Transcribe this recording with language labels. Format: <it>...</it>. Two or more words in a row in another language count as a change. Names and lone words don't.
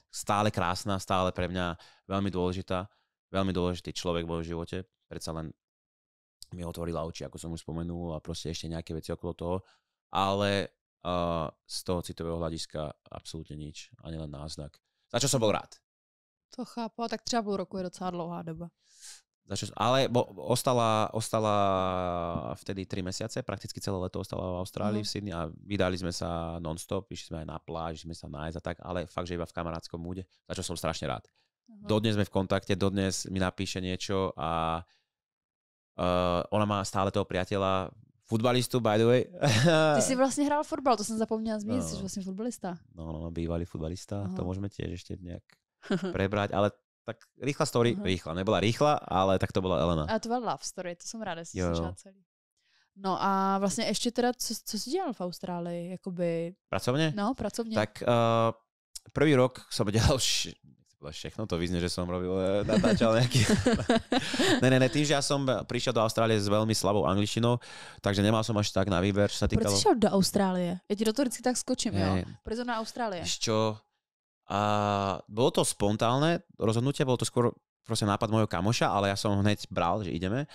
<sk>Stále krásna, stále pre mňa veľmi dôležitý človek v mojom živote, predsa len mi otvorila oči, ako som už spomenul, a proste ešte nejaké veci okolo toho, ale z toho citového hľadiska absolútne nič, ani len náznak. Za čo som bol rád.</sk> <cs>To chápu, tak třeba půl roku je docela dlouhá doba.</cs> <sk>Ale ostala vtedy 3 mesiace, prakticky celé leto ostala v Austrálii, v Sydney a vydali sme sa non-stop, išli sme aj na pláž, išli sme sa nájsť a tak, ale fakt, že iba v kamarátskom múde, za čo som strašne rád. Dodnes sme v kontakte, dodnes mi napíše niečo a ona má stále toho priateľa, futbalistu,</sk> <en>by the way.</en> <sk>Ty si vlastne hral</sk> <cs>fotbal, to som zapomněla zmínit, jsi vlastne futbalista.</cs> <sk>No, bývalý futbalista, to môžeme tiež ešte nejak prebrať, ale tak rýchla story, nebola rýchla, ale tak to bola Elena.</sk> <cs>A to byla</cs> <en>love story,</en> <cs>to jsem ráda, že jsi slyšela celý. No a vlastně ještě teda, co jsi dělal v Austrálii, jakoby... Pracovne? No, pracovně.</cs> <sk>Tak prvý rok som</sk> <cs>dělal všechno,</cs> <sk>to vyznie, že som robil, natáčal nejaký... ne, tým, že ja som prišiel do Austrálie s veľmi slabou angličtinou, takže nemal som až tak na výber, čo sa týkalo...</sk> <cs>Proč si šel do Austrálie? Ja ti do to vždycky tak skočím, jo? Proč na Austrálie?</cs> <sk>Čo? Bolo to spontánne rozhodnutie, bolo to skôr proste nápad mojho kamoša, ale ja som hneď bral, že ideme.</sk>